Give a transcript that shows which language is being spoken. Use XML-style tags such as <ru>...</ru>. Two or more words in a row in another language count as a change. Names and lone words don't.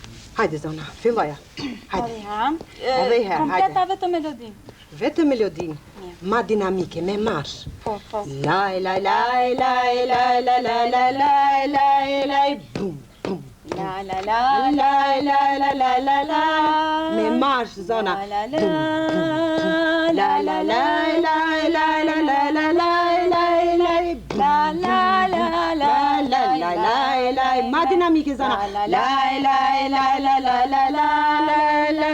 <sq>Hajde, zona, filloja. Hajde. Edhe i herë, kompleta vetëm melodin. Vetëm melodin. Ma dinamike, me marsh. Po. Laj, laj, laj, laj, laj, laj, laj, laj, laj, laj, laj, bum, bum. La la la la la la la la la. Me marsh, zona. La la la la la la la la la la la la la la la la. Ma dinamike, zona. La la la la la la la la la.</sq>